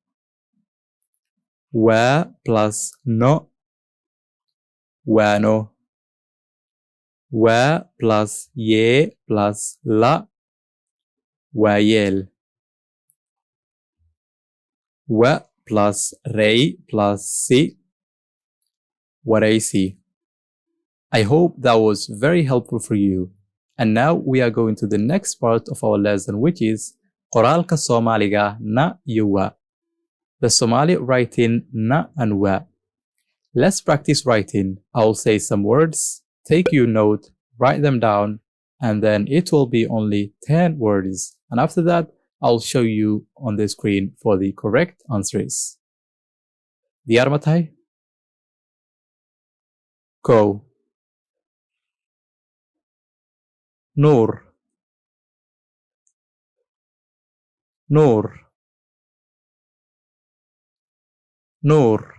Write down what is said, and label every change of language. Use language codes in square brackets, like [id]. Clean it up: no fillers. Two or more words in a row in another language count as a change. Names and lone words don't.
[so] W plus no, waano. W plus ye plus la, waayeel. W plus rey plus si, waraysi. [en] I hope that was very helpful for you. And now we are going to the next part of our lesson, which is [so] qoraalka Soomaaliga na iyo wa. [en] The Somali writing na and wa. Let's practice writing. I'll say some words, take your note, write them down, and then it will be only 10 words. And after that, I'll show you on the screen for the correct answers. [so] Diyaar ma tahay? Kow. Nuur. Nuur. Nuur.